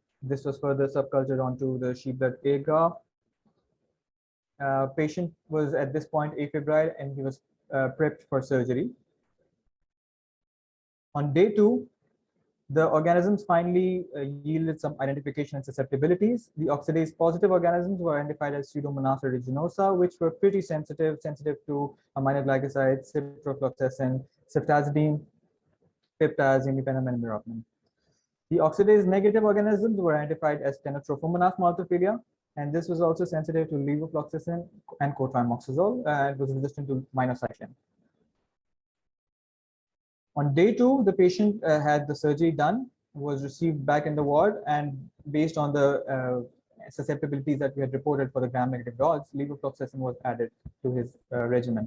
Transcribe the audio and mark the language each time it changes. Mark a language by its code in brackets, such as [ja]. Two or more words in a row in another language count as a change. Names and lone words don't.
[en] This was further subcultured onto the sheep blood agar. Patient was at this point afebrile and he was prepped for surgery. On day 2, the organisms finally yielded some identification and susceptibilities. The oxidase positive organisms were identified as Pseudomonas aeruginosa, which were pretty sensitive to aminoglycosides, ciprofloxacin, ceftazidime, piptaz, imipenem, and meropenem. The oxidase negative organisms were identified as Stenotrophomonas multifilia, and this was also sensitive to levofloxacin and cotrimoxazole, and was resistant to minocycline. On day 2, the patient had the surgery done, was received back in the ward, and based on the susceptibilities that we had reported for the gram-negative rods, levofloxacin was added to his regimen.